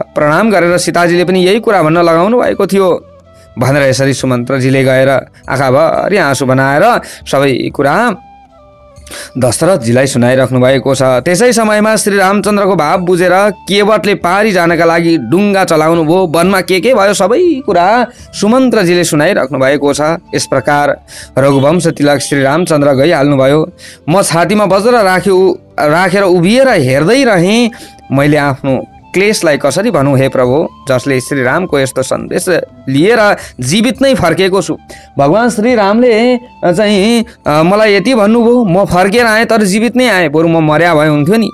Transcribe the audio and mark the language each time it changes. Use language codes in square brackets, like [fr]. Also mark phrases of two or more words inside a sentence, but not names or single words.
[ne] प्रणाम गरेर सीताजीले पनि यही कुरा भन्न लगाउनु भएको थियो भनेर यसरी सुमन्त्रजीले गएर आँखाभरि आँसु बनाएर सबै कुरा दशरथजीलाई सुनाइराख्नु भएको छ। त्यसै समयमा श्री रामचन्द्रको भाव बुझेर केवटले पारी जानका लागि डुङ्गा चलाउनु भयो। वनमा के भयो सबै कुरा सुमन्त्रजीले सुनाइराख्नु भएको छ। यस प्रकार रघुवंश तिलक श्री रामचन्द्र गइहाल्नुभयो। म छातीमा वज्र राखेर उभिएर हेर्दै रहेँ। मैले आफ्नो क्लेशलाई कसरी भनौँ हे प्रभु, जसले श्रीरामको यस्तो सन्देश लिएर जीवित नै फर्केको छु। भगवान् श्रीरामले चाहिँ मलाई यति भन्नुभयो, म फर्केर आएँ तर जीवित नै आएँ, बरु म मर्या भए हुन्थ्यो नि।